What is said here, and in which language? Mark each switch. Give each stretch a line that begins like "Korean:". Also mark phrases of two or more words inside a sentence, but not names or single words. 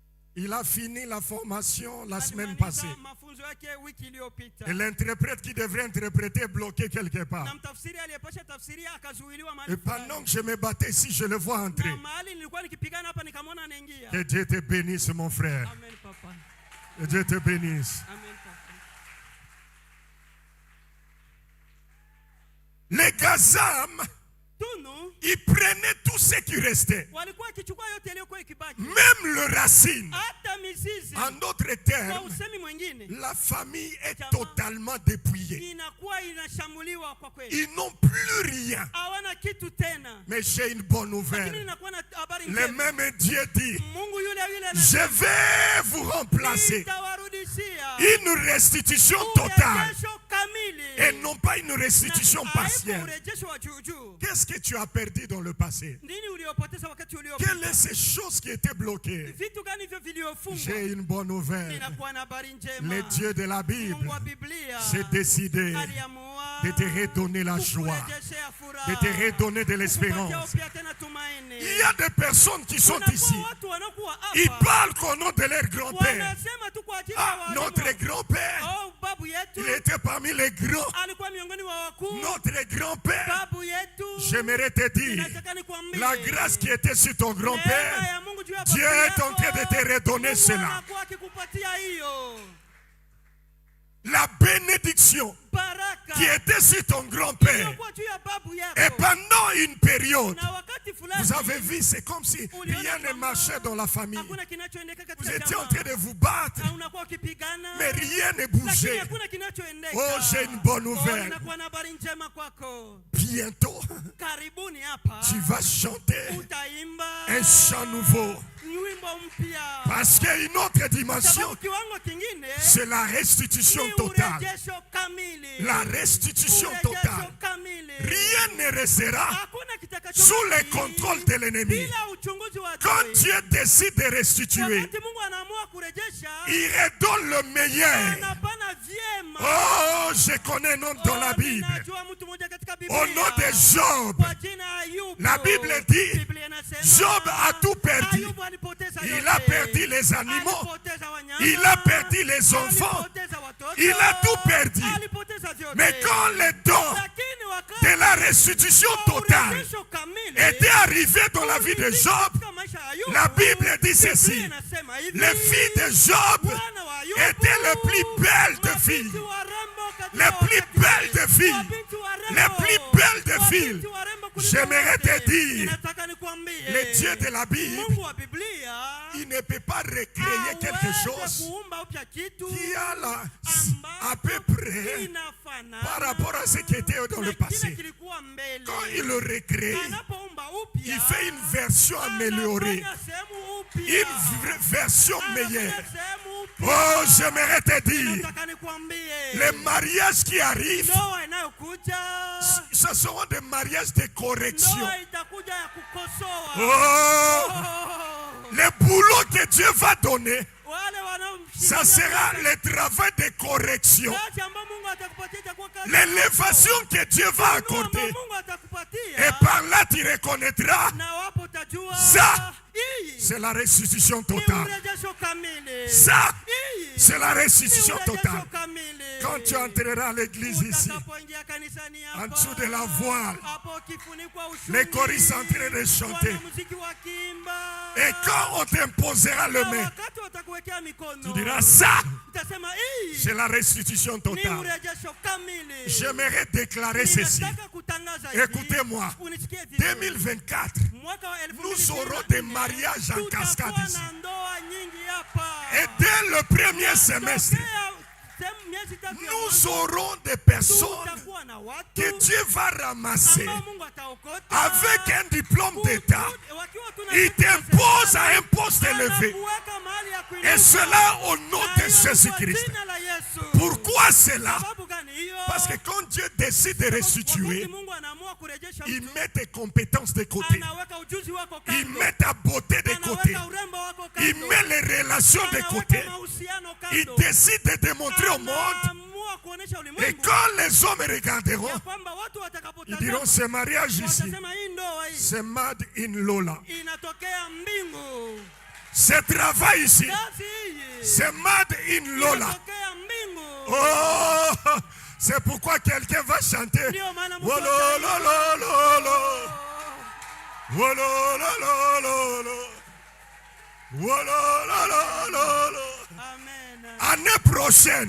French: Il a fini la formation la semaine
Swahili: Alimaliza
French: passée.
Swahili: mafunzo yake wiki iliyopita.
French: Et l'interprète qui devrait interpréter est bloqué quelque part.
Swahili: Na mtafsiri aliyepasha tafsiria akazuiliwa
French: Et
Swahili: mahali
French: pendant
Swahili: fulani.
French: que je me battais ici, je le vois entrer.
Swahili: Na mahali nilikuwa nikipigana hapa nikamwona anaingia.
French: Que Dieu te bénisse, mon frère. Amen papa. Que Dieu te bénisse. Amen papa. Les Gazam,
Swahili: Tunu
French: ils prenaient tout ce qui restait.
Swahili: walikuwa wakichukua yote yaliyokuwa ikibaki.
French: Même le racine.
Swahili: Hata mizizi.
French: En d'autres
Swahili: Kwa
French: termes,
Swahili: usemi mwingine
French: la famille est totalement dépouillée.
Swahili: inakuwa inashambuliwa kwa kweli.
French: Ils n'ont plus rien.
Swahili: Hawana kitu tena.
French: Mais j'ai une bonne
Swahili: Lakini
French: nouvelle.
Swahili: ninakuwa na habari
French: Le
Swahili: njema.
French: même Dieu dit,
Swahili: Mungu yule yule
French: je vais vous remplacer.
Swahili: nitawarudishia
French: Une restitution totale.
Swahili: urejesho kamili.
French: Et non pas une restitution
Swahili: Na
French: partielle.
Swahili: urejesho wa juu juu.
French: Qu'est-ce que tu as perdu dans le passé?
Swahili: Nini uliopoteza wakati
French: Quelles
Swahili: uliopita?
French: sont ces choses qui étaient bloquées?
Swahili: Vitu gani hivyo viliofungwa?
French: J'ai une bonne nouvelle.
Swahili: Ninakuwa na habari njema.
French: Le Dieu de la Bible
Swahili: Mungu wa Biblia
French: s'est décidé
Swahili: aliamua
French: de te redonner la joie,
Swahili: kukurejeshea furaha,
French: de te redonner de
Swahili: kukupatia
French: l'espérance.
Swahili: upya tena tumaini.
French: Il y a des personnes qui sont
Swahili: Kunakuwa
French: ici.
Swahili: watu wanakuwa
French: Ils
Swahili: hapa,
French: parlent qu'au nom de leur grand-père.
Swahili: wanasema tu kwa ajili ya
French: Ah,
Swahili: walimu.
French: notre grand-père,
Swahili: Oh, babu yetu
French: il était parmi les grands.
Swahili: alikuwa miongoni wa wakuu.
French: Notre grand-père,
Swahili: Babu yetu,
French: j'aimerais te dire,
Swahili: nataka nikwambie,
French: la grâce qui était sur ton
Swahili: neema
French: grand-père,
Swahili: ya Mungu juu ya
French: Dieu
Swahili: baba
French: est en train de
Swahili: yako,
French: te redonner
Swahili: Mungu
French: cela.
Swahili: anakuwa akikupatia hiyo
French: La bénédiction
Swahili: baraka
French: qui était sur ton grand-père.
Swahili: iliyokuwa juu ya babu yako.
French: Et pendant une période,
Swahili: Na wakati fulani
French: vous avez vu, c'est comme si rien ne marchait dans la famille.
Swahili: hakuna kinachoendeka
French: Vous
Swahili: katika
French: étiez en
Swahili: jamaa.
French: train de vous battre,
Swahili: Na unakuwa ukipigana,
French: mais rien ne
Swahili: lakini
French: bougeait.
Swahili: hakuna kinachoendeka.
French: Oh, j'ai une bonne
Swahili: Oh,
French: nouvelle.
Swahili: ninakuwa na habari njema kwako.
French: Bientôt,
Swahili: Karibuni hapa
French: tu vas chanter
Swahili: utaimba
French: un chant nouveau.
Swahili: wimbo mpya.
French: Parce qu'une autre dimension,
Swahili: Sababu kiwango kingine
French: c'est la restitution
Swahili: ni
French: totale.
Swahili: urejesho kamili.
French: La restitution
Swahili: Urejesho
French: totale.
Swahili: kamili.
French: Rien ne restera
Swahili: Hakuna kitakacho
French: sous le
Swahili: baki
French: contrôle de l'ennemi.
Swahili: bila uchunguzi wa
French: Quand
Swahili: adui.
French: Dieu décide de restituer,
Swahili: Wakati Mungu anaamua kurejesha,
French: il redonne le meilleur.
Swahili: anapana vyema.
French: Oh, je connais un nom dans la
Swahili: Oh,
French: Bible.
Swahili: ninajua mtu mmoja katika Biblia.
French: Au nom de Job,
Swahili: Kwa jina Ayubu.
French: la Bible dit,
Swahili: Biblia inasema,
French: Job a tout perdu.
Swahili: Ayubu alipoteza
French: Il
Swahili: yote.
French: a perdu les animaux,
Swahili: Alipoteza wanyama.
French: il a perdu les enfants,
Swahili: Alipoteza watoto.
French: il a tout perdu.
Swahili: Alipoteza vyote.
French: Mais quand le don
Swahili: Lakini wakati
French: de la restitution
Swahili: wa
French: totale
Swahili: urejesho kamili
French: était arrivé dans la vie de Job,
Swahili: katika maisha ya Ayubu,
French: la Bible dit
Swahili: Biblia
French: ceci,
Swahili: inasema hivi,
French: les filles de Job
Swahili: wana wa Ayubu,
French: étaient les plus belles de
Swahili: mabinti
French: filles,
Swahili: warembo katika
French: les plus
Swahili: wakati
French: belles de filles,
Swahili: Mabinti warembo.
French: les plus belles de
Swahili: Mabinti
French: filles.
Swahili: warembo kuliko
French: J'aimerais te
Swahili: wote.
French: dire,
Swahili: Ninataka nikwambie,
French: le Dieu de la Bible,
Swahili: Mungu wa Biblia
French: il ne peut pas recréer quelque
Swahili: hawezi
French: chose
Swahili: kuumba upya kitu
French: qui a à
Swahili: ambapo
French: peu près
Swahili: inafanana
French: par rapport à ce qui était dans
Swahili: na
French: le
Swahili: kile
French: passé.
Swahili: kilikuwa mbele.
French: Quand il le recrée,
Swahili: Anapoumba upya,
French: il fait une version améliorée,
Swahili: anafanya sehemu upya.
French: une version
Swahili: Anafanya
French: meilleure.
Swahili: sehemu upya.
French: Oh, j'aimerais te dire,
Swahili: Nataka nikwambie,
French: les mariages qui arrivent,
Swahili: ndoa inayokuja,
French: ce seront des mariages de correction.
Swahili: ndoa itakuja ya kukosoa.
French: Oh,
Swahili: Oh.
French: le boulot que Dieu va donner,
Swahili: Wale
French: ça
Swahili: wanaomshikilia
French: sera le travail de correction.
Swahili: kazi ambayo Mungu atakupatia itakuwa kazi
French: L'élévation que Dieu va
Swahili: ambayo
French: accorder.
Swahili: Mungu atakupatia.
French: Et par là, tu reconnaîtras,
Swahili: Na wapo utajua
French: Ça,
Swahili: hii
French: c'est la restitution
Swahili: ni
French: totale.
Swahili: urejesho kamili.
French: Ça,
Swahili: Hii
French: c'est la
Swahili: ni
French: restitution
Swahili: urejesho
French: totale.
Swahili: kamili.
French: Quand tu entreras à l'église ici,
Swahili: Utakapoingia kanisani hapa,
French: en dessous de la voile,
Swahili: hapo ukifunikwa ushungi,
French: les choristes en train de chanter.
Swahili: wanamuziki wakiimba,
French: Et quand on t'imposera le
Swahili: na
French: main,
Swahili: wakati watakuwekea mikono,
French: tu diras ça,
Swahili: utasema hii
French: c'est la restitution
Swahili: ni
French: totale.
Swahili: urejesho kamili.
French: J'aimerais déclarer ceci.
Swahili: Ninataka kutangaza hivi.
French: Écoutez-moi,
Swahili: Unisikie vizuri.
French: 2024,
Swahili: Mwaka wa
French: nous aurons
Swahili: 2024,
French: des mariages en cascade
Swahili: tutakuwa
French: ici.
Swahili: na ndoa nyingi hapa.
French: Et dès le premier semestre,
Swahili: Miezi tatu ya
French: nous
Swahili: mwanzo,
French: aurons des personnes
Swahili: tutakuwa na watu
French: que Dieu va ramasser
Swahili: ambao Mungu ataokota
French: avec un diplôme d'État.
Swahili: wakiwa tuna
French: Il t'impose à un poste élevé.
Swahili: anakuweka mahali ya kuinuka.
French: Et cela au nom de
Swahili: Na hiyo
French: Jésus-Christ.
Swahili: kwa jina la Yesu.
French: Pourquoi cela?
Swahili: Sababu gani hiyo?
French: Parce que quand Dieu décide de restituer,
Swahili: Wakati Mungu anaamua kurejesha
French: il
Swahili: mtu,
French: met tes compétences de côté.
Swahili: anaweka ujuzi wako
French: Il
Swahili: kando.
French: met ta beauté de côté.
Swahili: Anaweka urembo wako
French: Il
Swahili: kando.
French: met les relations de
Swahili: Anaweka
French: côté.
Swahili: mahusiano
French: Il
Swahili: kando.
French: décide de démontrer au monde.
Swahili: Anaamua kuonesha
French: Et
Swahili: ulimwengu
French: quand les hommes regarderont,
Swahili: ya kwamba watu
French: ils
Swahili: watakapotazama
French: diront ce mariage ici,
Swahili: watasema hii ndoa hii
French: c'est
English: made in Lola.
Swahili: inatokea mbingu.
French: Ce travail ici,
Swahili: kazi hii
French: c'est
English: made in Lola.
Swahili: inatokea mbingu.
French: Oh, c'est pourquoi quelqu'un va chanter.
Swahili: Ndio maana mtu Wololololo. Wololololo. Wololololo.
French: Amen. Année prochaine,